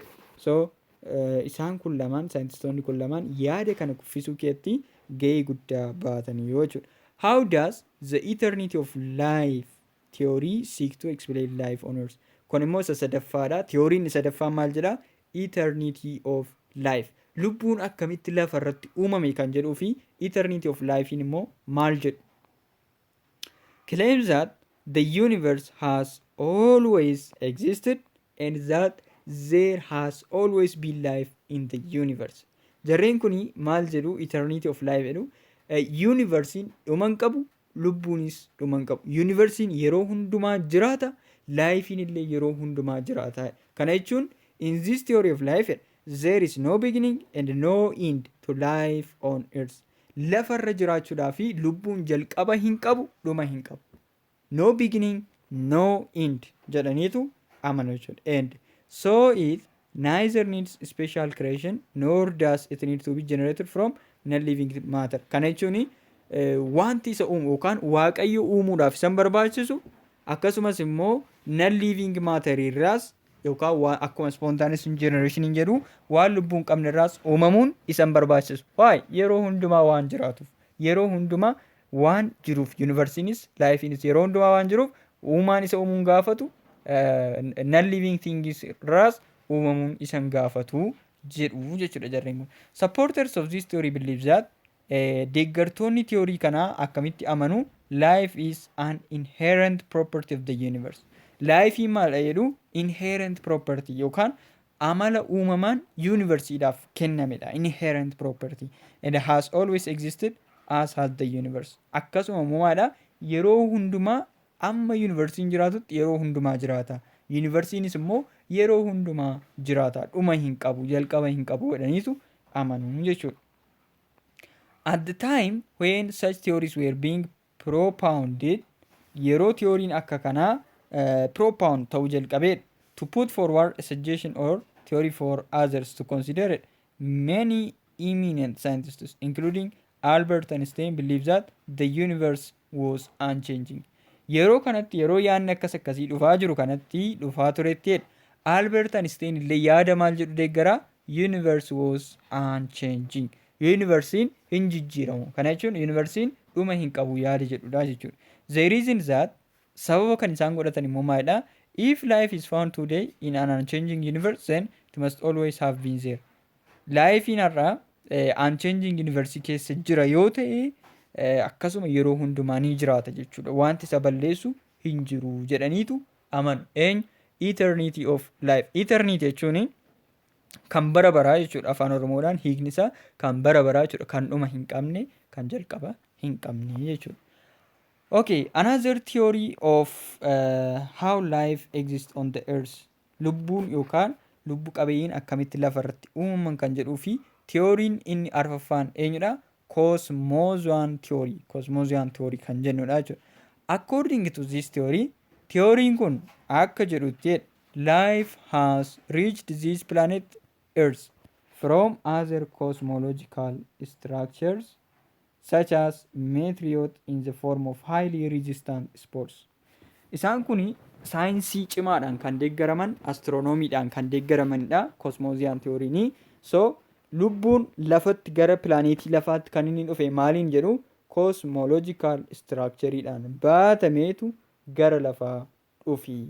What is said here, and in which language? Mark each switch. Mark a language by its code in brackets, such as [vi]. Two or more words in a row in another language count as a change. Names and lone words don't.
[om] So isaan kun lamaan saayintistoonni kun lamaan yaada kana kuffisuu keessatti gahee guddaa baatanii yoo jechuudha. [en] How does the eternity of life theory seek to explain life on earth? [om] Kun immoo isa sadaffaadha. Theoriin isa sadaffaan maal jedha? [en] Eternity of life. [om] Lubbuun akkamitti lafa irratti uumame kan jedhuu fi [en] eternity of lifein [om] immoo maal jedhu? [en] Claims that the universe has always existed and that there has always been life in the universe. [om] Jarreen kuni maal jedhu? [en] Eternity of life jedhu. [om] Universiin dhuman qabu lubbuunis dhuman qabu. Universiin yeroo hundumaa jiraata, lifein illee yeroo hundumaa jiraata. Kana jechuun [en] in this theory of life there is no beginning and no end to life on earth. [om] Lafarra jiraachuudhaa fi lubbuun jalqaba hin qabu, dhuma hin qabu. [en] No beginning, no end [om] jedhaniitu amanu jechuudha. [en] And so it neither needs special creation nor does it need to be generated from non-living matter. [om] Kana jechuun wanti isa uumu yookaan waaqayyo uumuudhaaf isan barbaachisu akkasumas immoo [en] non-living matter [om] irraas yookaan akkuma [en] spontaneous generation [om] jedhu waan lubbuun qabne irraas uumamuun isan barbaachisu. Waa'ee yeroo hundumaa waan jiraatuuf yeroo hundumaa waan jiruuf universiinis lifeinis yeroo hundumaa waan jiruuf uumaan isa uumuun gaafatu [en] non-living things [om] irraas uumamuun isan gaafatu jedhu jechuudha jarreen kun. [en] Supporters of this theory believe that [om] deeggartoonni theorii kanaa akkamitti amanu? [en] life is an inherent property of the universe. [om] Life maal jedhu [en] inherent property [om] yookaan amala uumamaan universiidhaaf kennamedha. [en] Inherent property and has always existed as has the universe. [om] Akkasuma uumaadha yeroo hundumaa amma yuunivarsiin jiraatutti yeroo hundumaa jiraata. Yuunivarsiinis immoo yeroo hundumaa jiraata. Dhuma hin qabu, jalqaba hin qabu jedhaniitu amanu jechuudha. [en] At the time when such theories were being propounded, [om] yeroo theoriin akka kanaa [en] propound [om] ta'uu jalqabee [en] to put forward a suggestion or theory for others to consider it, many eminent scientists, including Albert Einstein, believe that the universe was unchanging. [om] Yeroo kanatti yeroo yaadni akkas akkasii dhufaa jiru kanatti dhufaa turetti Albert Einstein illee yaada maal jedhu deeggaraa [en] universe was unchanging. [om] Universiin hin jijjiiramu. Kana jechuun universiin dhuma hin qabu yaada jedhudha jechuudha. [en] The reason that [om] sababa kan isaan godhatan immoo maalidha? [en] If life is found today in an unchanging universe, then it must always have been there. [om] Lifein har'a [en] unchanging universe [om] keessa jira yoo ta'e akkasuma yeroo hundumaa ni jiraata jechuudha. Wanti isa balleessu hin jiru jedhaniitu amanu. Eternity of life. Eternity jechuun kan bara baraa jechuudha. Afaan Oromoodhaan hiikni isaa kan bara baraa jechuudha. Kan dhuma hin qabne, kan jalqaba hin qabne jechuudha. [en] Okay, another theory of how life exists on the earth. [om] Lubbuun yookaan lubbu qabeeyyiin akkamitti lafarratti uumaman kan jedhuu fi theoriin inni arfaffaan eenyudha? [en] Cosmozoic theory. Cosmozoic theory [om] kan jennudha jechuudha. [en] According to this theory, [om] theoriin kun akka jedhutti [en] life has reached this planet Earth from other cosmological structures such as meteorite in the form of highly resistant spores. [om] Isaan kuni saayinsii cimaadhaan kan deeggaraman, astiroonomiidhaan kan deeggaramanidha. [en] Cosmozoic theory. [om] So lubbuun lafatti gara pilaaneetii lafaatti kan inni dhufe maaliin jedhu [en] cosmological structureidhaan [om] baatameetu gara lafaa dhufi.